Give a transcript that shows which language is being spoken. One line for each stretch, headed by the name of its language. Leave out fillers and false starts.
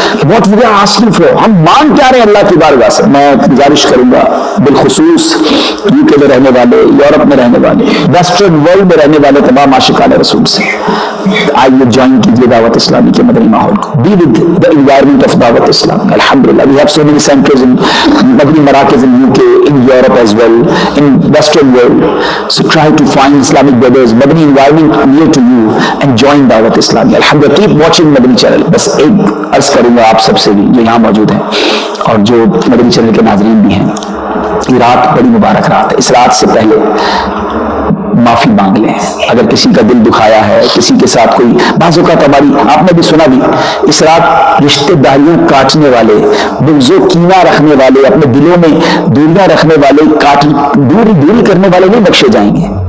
English: what we are asking for,
Urdu: ہم مانگ کیا رہے ہیں اللہ کی بارگاہ سے. میں گزارش کروں گا بالخصوص یو کے میں رہنے والے، یورپ میں رہنے والے، ویسٹرن ورلڈ میں رہنے والے تمام عاشقان رسول سے، آئیے جوائن کیجیے دعوت اسلامی کے مدنی ماحول کو. Be with
English: the environment of Dawat Islami. الحمدللہ we have so many centers in مدنی مراکز in UK, in Europe as well, in Western world. So try to find Islamic brothers, مدنی environment near to you and join Dawat Islami.
Urdu: الحمدللہ
English: keep watching
Urdu: مدنی channel. بس ایک عرض کروں گا آپ سب سے بھی جو یہاں موجود ہیں اور جو مدنی چینل کے ناظرین بھی ہیں، یہ رات بڑی مبارک رات ہے. اس رات سے پہلے معافی مانگ لیں. اگر کسی کا دل دکھایا ہے، کسی کے ساتھ کوئی بعض اوقات ہماری، آپ نے بھی سنا بھی، اس رات رشتہ داریاں کاٹنے والے، بغض و کینہ رکھنے والے، اپنے دلوں میں دوریاں رکھنے والے، دوری کرنے والے نہیں بخشے جائیں گے.